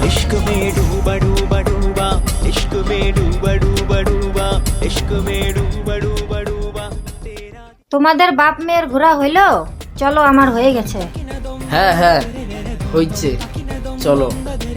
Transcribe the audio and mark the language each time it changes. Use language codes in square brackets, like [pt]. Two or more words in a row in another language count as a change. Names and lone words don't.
[hi] इश्क में डूबा डूबा डूबा इश्क में डूबा डूबा डूबा इश्क में डूबा डूबा डूबा तेरा [bn] তোমাদের বাপ মেয়ের ঘোরা হইলো? চলো, আমার হয়ে গেছে। হ্যাঁ হ্যাঁ হইছে, চলো।